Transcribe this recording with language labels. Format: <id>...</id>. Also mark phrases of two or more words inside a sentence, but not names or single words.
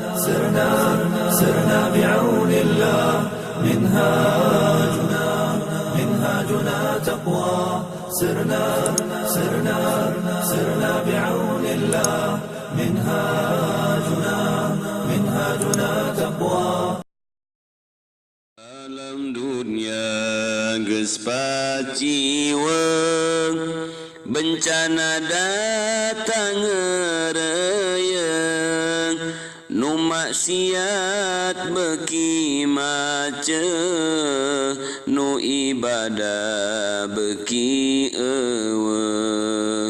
<ar>سرنا بعون الله منهاجنا تقوى سرنا بعون الله منهاجنا تقوى.</ar> <su>Alam dunia geus paciweung bencana datang ngeureyeung nu maksiat beuki maceuh nu ibadah beuki eueuh.</su>